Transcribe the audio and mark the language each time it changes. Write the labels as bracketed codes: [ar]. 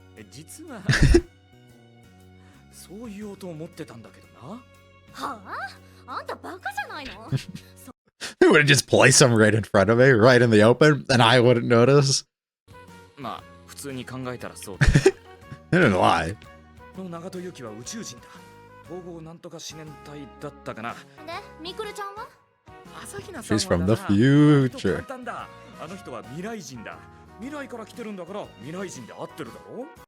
[ja] 実はそう言おうと思ってたんだけどな。はあ？あんたバカじゃないの [en] They would have just placed some right in front of me, right in the open, and I wouldn't notice. [ja] まあ普通に考えたらそう [en] だ。They didn't lie. [ja] の長門由紀は宇宙人だ。統合なんとか試験体だったかな。で、みくるちゃんは？朝比奈さん [en] She's [ja] は [en] from the future. [ja] 簡単だ。あの人は未来人だ。未来から来てるんだから未来人で合ってるだろ。